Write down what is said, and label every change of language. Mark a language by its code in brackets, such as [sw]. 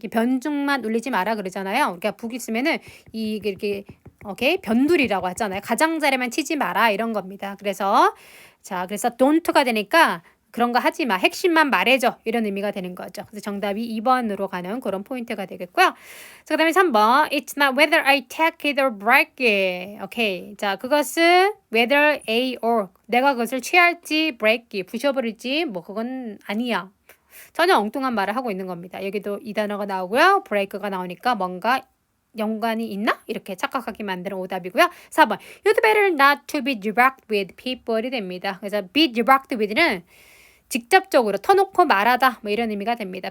[ko] 변죽만 울리지 마라 그러잖아요. 우리가 북 있으면은 이렇게 오케이? 변두리라고 하잖아요. 가장자리만 치지 마라 이런 겁니다. 그래서 don't가 되니까 그런 거 하지 마. 핵심만 말해줘. 이런 의미가 되는 거죠. 그래서 정답이 2번으로 가는 그런 포인트가 되겠고요. 그 다음에 3번. [en] It's not whether I take it or break it. [ko] 오케이. 자, 그것은 [en] whether A or [ko] 내가 그것을 취할지 [en] break it, [ko] 부셔버릴지 뭐 그건 아니야. 전혀 엉뚱한 말을 하고 있는 겁니다. 여기도 이 단어가 나오고요. break가 나오니까 뭔가 연관이 있나? 이렇게 착각하게 만드는 오답이고요. 4번. [en] You'd better not to be direct with people이 [ko] 됩니다. 그래서 [en] be direct with [ko] 는 직접적으로 터놓고 말하다 뭐 이런 의미가 됩니다.